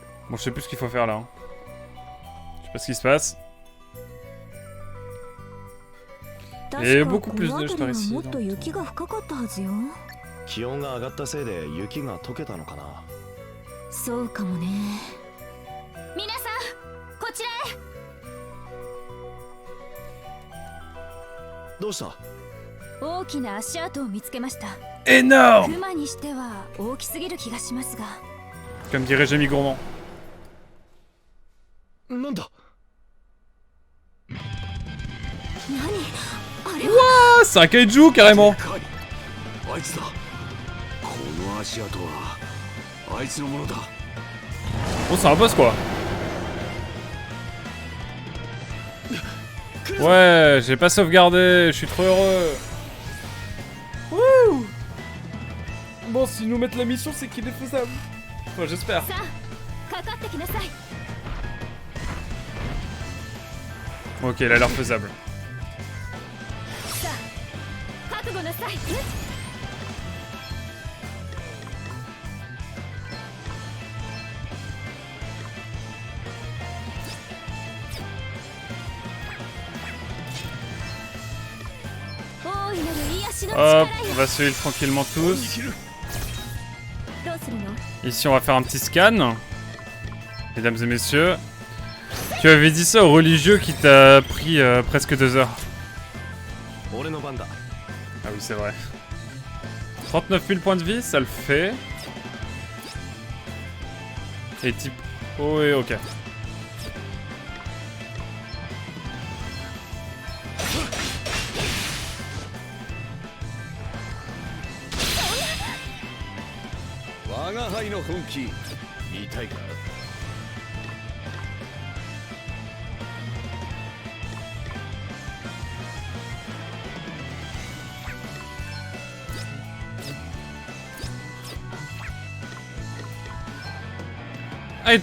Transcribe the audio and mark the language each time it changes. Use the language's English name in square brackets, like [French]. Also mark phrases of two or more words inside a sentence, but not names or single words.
[French] Bon, je sais plus ce qu'il faut faire là. Hein. Je sais pas ce qui se passe. Il y a beaucoup plus de neige par ici. Donc... [Japanese] 気温が上がったせいで雪が溶けたのかな。そうかもね。皆さんこちらへ。どうした？大きな足跡を見つけました。 [French] Énorme! [Japanese] 熊にしては大きすぎる気がしますが。 [French] Comme dirait Jamie Gourmand. [Japanese] なんだ？何？あれは。 [French] Ah, c'est un kaiju carrément! [Japanese] あいつだ。この足跡はあいつのものだ。 [French] Oh, c'est un boss quoi! Ouais, j'ai pas sauvegardé, je suis trop heureux! Wouh! Bon, s'ils nous mettent la mission, c'est qu'il est faisable. Enfin, j'espère. [Japanese] さあ、かかってきなさい。 [French] Ok, il a l'air faisable. [Japanese] さあ、覚悟なさい。大いなる癒しの [French] Hop, [Japanese] 力 [French] on [Japanese] よ。 [French] va se heal tranquillement tous. [Japanese] どうするの？ [French] Ici, on va faire un petit scan. Mesdames et messieurs. Tu avais dit ça au religieux qui t'a pris presque 2 heures. [Japanese] 俺の番だ。 [French] Ah oui, c'est vrai. 39 000 points de vie, ça le fait. Et type... Oh et ok. Ah, il est